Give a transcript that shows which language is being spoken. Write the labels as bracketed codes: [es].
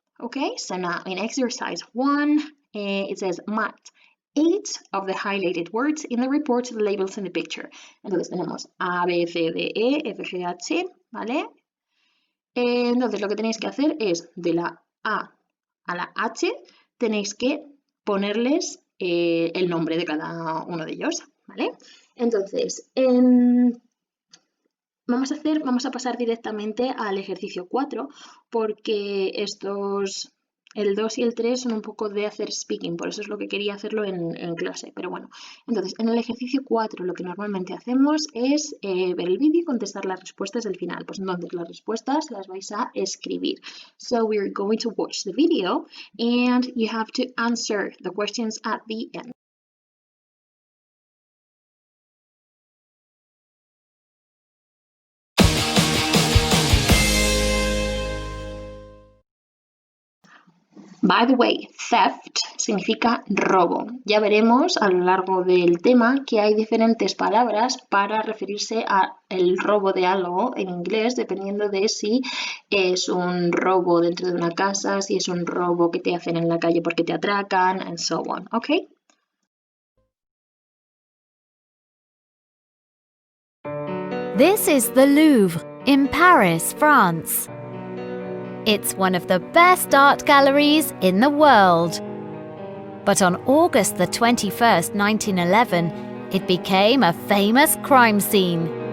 [en] Okay, so now in exercise 1, it says match 8 of the highlighted words in the report to the labels in the picture. [es] Entonces tenemos A, B, C, D, E, F, G, H, ¿vale? Entonces lo que tenéis que hacer es de la A a la H tenéis que ponerles el nombre de cada uno de ellos, ¿vale? Entonces, vamos a pasar directamente al ejercicio 4 porque el 2 y el 3 son un poco de hacer speaking, por eso es lo que quería hacerlo en clase, pero bueno. Entonces, en el ejercicio 4 lo que normalmente hacemos es ver el vídeo y contestar las respuestas del final. Pues entonces las respuestas las vais a escribir. [en] So we're going to watch the video and you have to answer the questions at the end. By the way, theft [es] significa robo. Ya veremos a lo largo del tema que hay diferentes palabras para referirse al robo de algo en inglés, dependiendo de si es un robo dentro de una casa, si es un robo que te hacen en la calle porque te atracan, [en] and so on, [es] ¿ok? [en] This is the Louvre in Paris, France. It's one of the best art galleries in the world. But on August the 21st, 1911, it became a famous crime scene.